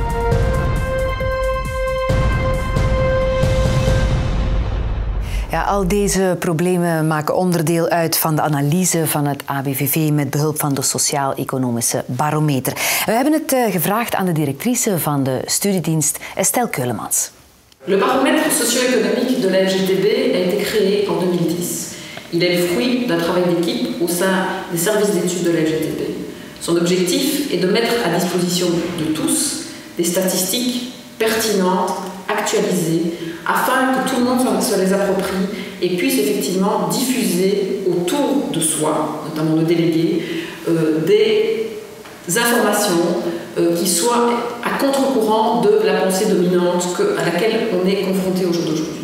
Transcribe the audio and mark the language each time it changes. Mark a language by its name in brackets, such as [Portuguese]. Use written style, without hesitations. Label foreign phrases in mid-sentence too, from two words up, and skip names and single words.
[Dutch] Ja, al deze problemen maken onderdeel uit van de analyse van het ABVV met behulp van de Sociaal-Economische Barometer. We hebben het gevraagd aan de directrice van de studiedienst, Estelle Keulemans. [French] Le baromètre socio-économique de la FGTB a été créé en 2010. Il est le fruit d'un travail d'équipe au sein des services d'études de la FGTB. Son objectif est de mettre à disposition de tous des statistiques pertinentes, actualisées, afin que tout le monde se les approprie et puisse effectivement diffuser autour de soi, notamment nos délégués, des informations qui soient à contre-courant de la pensée dominante à laquelle on est confronté au jour d'aujourd'hui.